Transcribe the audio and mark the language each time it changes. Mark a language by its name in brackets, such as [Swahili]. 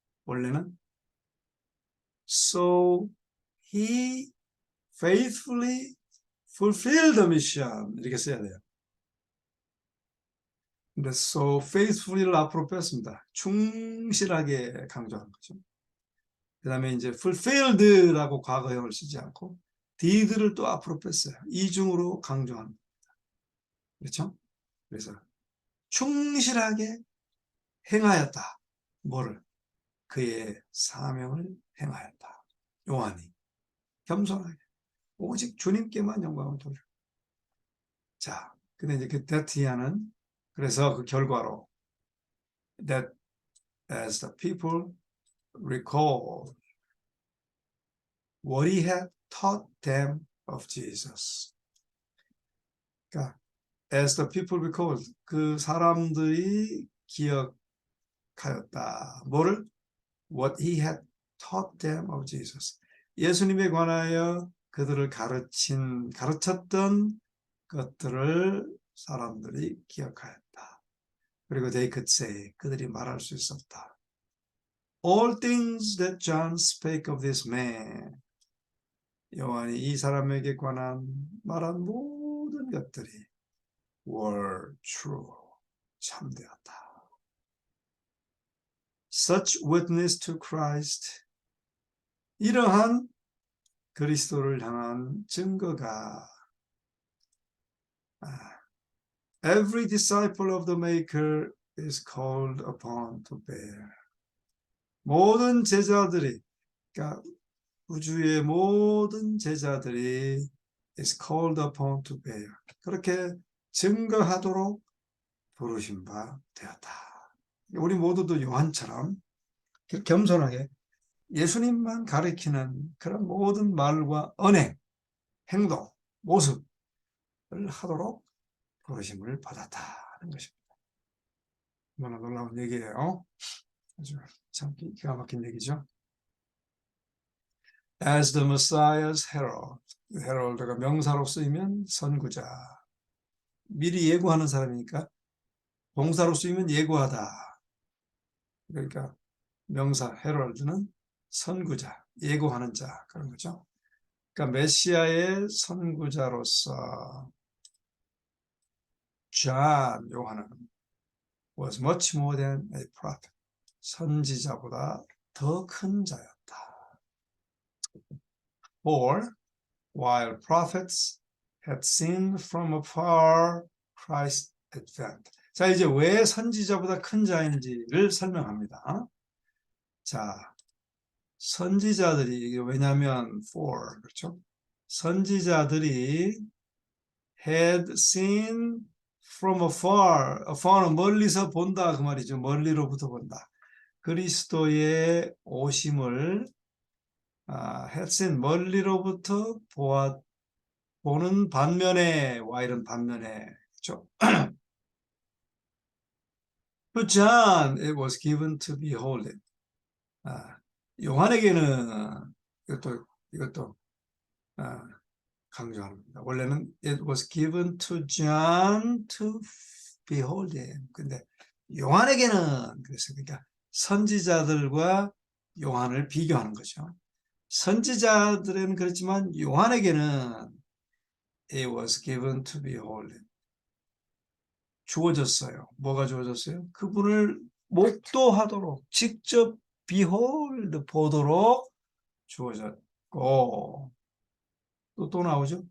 [Korean] 원래는 [English] So he faithfully fulfilled the mission [Korean] 이렇게 써야 돼요. 근데 so faithfully를 앞으로 뺐습니다. 충실하게 강조하는 거죠. 그 다음에 이제 fulfilled라고 과거형을 쓰지 않고 did를 또 앞으로 뺐어요. 이중으로 강조하는 겁니다. 그렇죠? 그래서 충실하게 행하였다. 뭐를? 그의 사명을 행하였다. 요한이 겸손하게 오직 주님께만 영광을 돌려. 자, 근데 이제 그 데티아는 그래서 그 결과로 [English] that as the people recall what he had taught them of Jesus. [Korean] 그러니까 [English] as the people recall [Korean] 그 사람들이 기억하였다. 뭐를? [English] What he had taught them of Jesus. [Korean] 예수님에 관하여 그들을 가르쳤던 것들을 사람들이 기억하였다. 그리고 [English] they could say, [Korean] 그들이 말할 수 있었다. [English] All things that John spake of this man. [Korean] 요한이 이 사람에게 관한 말한 모든 것들이 [English] were true. [Korean] 참되었다. [English] Such witness to Christ. [Korean] 이러한 그리스도를 향한 증거가 [English] every disciple of the Maker is called upon to bear. [Korean] 모든 제자들이, 그러니까 우주의 모든 제자들이 [English] is called upon to bear. [Korean] 그렇게 증거하도록 부르신 바 되었다. 우리 모두도 요한처럼 겸손하게 예수님만 가리키는 그런 모든 말과 언행, 행동, 모습을 하도록 부르심을 받았다는 것입니다. 얼마나 놀라운 얘기예요. 아주 참 기가 막힌 얘기죠. [English] As the Messiah's herald, [Korean] 헤럴드가 명사로 쓰이면 선구자, 미리 예고하는 사람이니까 동사로 쓰이면 예고하다. 그러니까 명사 헤럴드는 선구자, 예고하는 자 그런 거죠. 그러니까 메시아의 선구자로서 [English] John, [Korean] 요한은 [English] was much more than a prophet. [Korean] 선지자보다 더 큰 자였다. [English] For while prophets had seen from afar Christ's advent. [Korean] 자, 이제 왜 선지자보다 큰 자인지를 설명합니다. 자, 선지자들이, 왜냐하면 for, 그렇죠? 선지자들이 [English] had seen from afar, [Korean] afar는 멀리서 본다 그 말이죠. 멀리로부터 본다. 그리스도의 오심을 [English] had seen, [Korean] 멀리로부터 보는 반면에, while은 반면에, 그렇죠? [English] To John it was given to behold it. [Korean] 요한에게는 이것도 강조합니다. 원래는 [English] it was given to John to behold him. [Korean] 근데 요한에게는 그래서 그러니까 선지자들과 요한을 비교하는 거죠. 선지자들에는 그렇지만 요한에게는 [English] it was given to behold him. [Korean] 주어졌어요. 뭐가 주어졌어요? 그분을 목도하도록 직접 behold 보도록 주어졌고 또 나오죠.